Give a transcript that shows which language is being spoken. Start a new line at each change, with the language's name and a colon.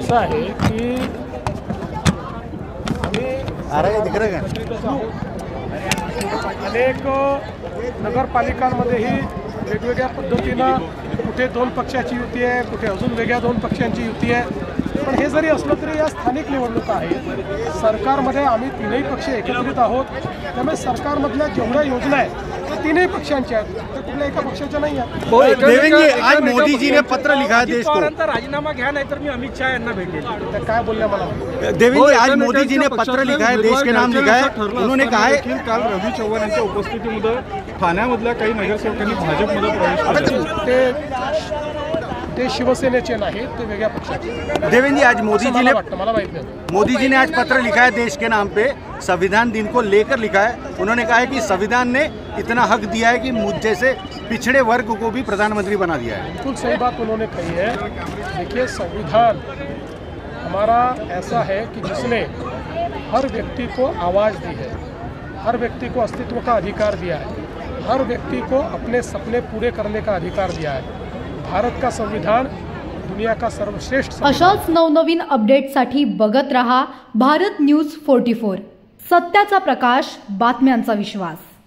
Marathi: असं आहे की अनेक नगरपालिकांमध्येही वेगवेगळ्या पद्धतीनं कुठे 2 पक्षाची युती आहे, कुठे अजून वेगळ्या 2 पक्षांची युती आहे। पण हे जरी असलं तरी या स्थानिक निवडणुका आहेत। सरकारमध्ये आम्ही तीनही पक्ष एकत्रित आहोत, त्यामुळे सरकारमधल्या जेवढ्या योजना आहेत त्या तीनही पक्षांच्या आहेत, त्या कुठल्या एका पक्षाच्या नाही आहेत।
Hindi: देवेंद्र जी, आज मोदी जी ने पत्र लिखा है देश को,
Marathi: राजीनामा घ्या नाही तर मी अमित शाह यांना भेटेल। त्या काय बोलल्या मला?
Hindi: देवेंद्र जी, आज मोदी जी ने पत्र लिखा है, देश के नाम लिखा है। उन्होंने कहा है
Marathi: काल रवी चव्हाण यांच्या उपस्थितीमध्ये ठाण्यामधल्या काही नगरसेवकांनी भाजपमध्ये प्रवेश केला। ते शिवसेनेचे नाही, ते वेगळ्या पक्षाचे।
Hindi: देवेंद्र जी, आज
Marathi: मला माहित नाही।
Hindi: मोदी जी ने आज पत्र लिखा है देश के नाम पे, संविधान दिन को लेकर लिखा है। उन्होंने कहा है कि संविधान ने इतना हक दिया है कि मुझ जैसे पिछड़े वर्ग को भी प्रधानमंत्री बना दिया है। बिल्कुल सही बात उन्होंने कही है। देखिए, संविधान हमारा ऐसा है कि जिसने हर व्यक्ति को आवाज़ दी है, हर व्यक्ति को अस्तित्व का अधिकार दिया है, हर व्यक्ति को अपने सपने पूरे करने का अधिकार दिया है। भारत का संविधान दुनिया का सर्वश्रेष्ठ।
Marathi: अशाच नवनवीन अपडेटसाठी बघत रहा भारत न्यूज 44, सत्याचा प्रकाश, बातम्यांचा विश्वास।